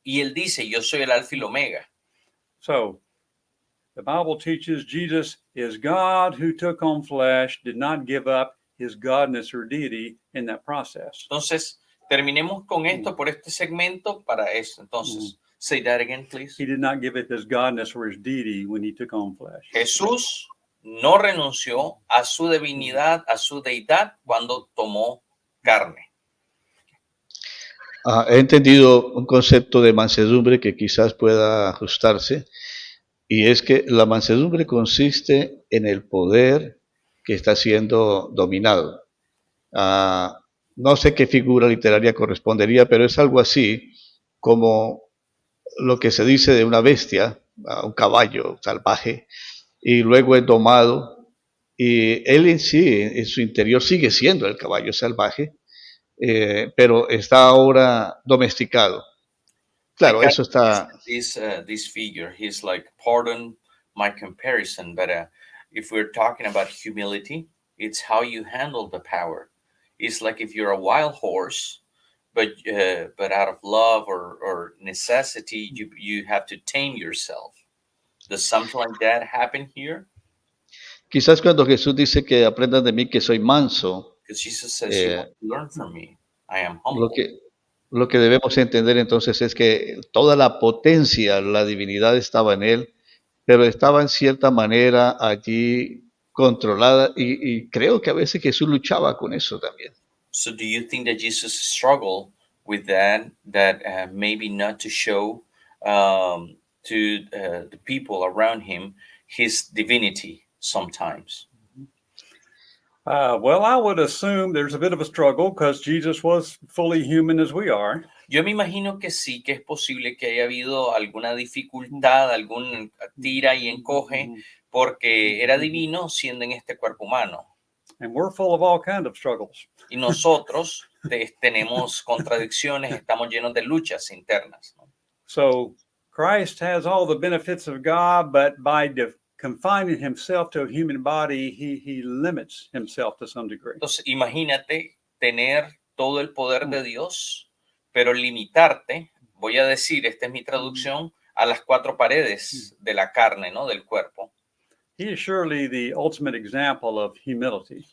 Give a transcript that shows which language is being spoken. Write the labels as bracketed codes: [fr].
[es] Y él dice, yo soy el alfa y el omega. [en] So the Bible teaches Jesus is God who took on flesh, did not give up his godness or deity in that process. [es] Entonces, terminemos con esto por este segmento para eso. [en] Entonces, say that again, please. He did not give up his godness or his deity when he took on flesh. [es] Jesús no renunció a su divinidad, a su deidad cuando tomó carne. He entendido un concepto de mansedumbre que quizás pueda ajustarse, y es que la mansedumbre consiste en el poder que está siendo dominado. No sé qué figura literaria correspondería, pero es algo así como lo que se dice de una bestia, un caballo salvaje, y luego es domado, y él en sí, en su interior, sigue siendo el caballo salvaje, pero está ahora domesticado. Claro, eso está... [en] This figure, he's like, pardon my comparison, but if we're talking about humility, it's how you handle the power. It's like if you're a wild horse, but out of love or necessity, you have to tame yourself. Does something like that happen here? [es] Quizás cuando Jesús dice que aprendan de mí que soy manso, [en] Because Jesus says, you have to learn from me. I am humble. [es] lo que debemos entender entonces es que toda la potencia, la divinidad estaba en él, pero estaba en cierta manera allí controlada, y creo que a veces Jesús luchaba con eso también. [en] So do you think that Jesus struggled with that maybe not to show to the people around him his divinity sometimes? Well, I would assume there's a bit of a struggle because Jesus was fully human as we are. [es] Yo me imagino que sí, que es posible que haya habido alguna dificultad, algún tira y encoge, porque era divino siendo en este cuerpo humano. [en] And we're full of all kinds of struggles. [es] Y nosotros tenemos contradicciones, estamos llenos de luchas internas, ¿no? [en] So Christ has all the benefits of God, but by confining himself to a human body, he limits himself to some degree. [es] Entonces, imagínate tener todo el poder de Dios, pero limitarte, voy a decir, esta es mi traducción, a las cuatro paredes de la carne, ¿no? Del cuerpo. [en] He is surely the ultimate example of humility.